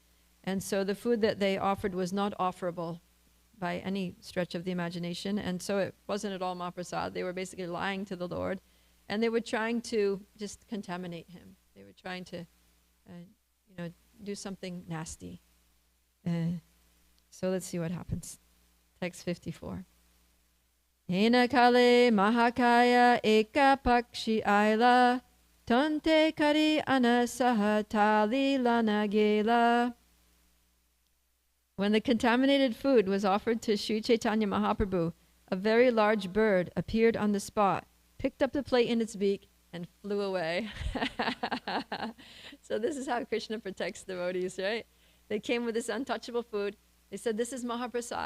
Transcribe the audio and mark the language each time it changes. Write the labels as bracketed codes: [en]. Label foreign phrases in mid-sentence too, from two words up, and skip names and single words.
[en] And so the food that they offered was not offerable by any stretch of the imagination. And so it wasn't at all Mahaprasad. They were basically lying to the Lord. And they were trying to just contaminate him. They were trying to, do something nasty. So let's see what happens. Text 54. [bn] হেন কালে মহাকায় এক পক্ষী আইল ঠোঁটে করি অন্নসহ থালী লঞা গেল. [en] When the contaminated food was offered to Sri Caitanya Mahaprabhu, a very large bird appeared on the spot, picked up the plate in its beak, and flew away. So this is how Krishna protects devotees, right? They came with this untouchable food. They said, this is Mahaprasad.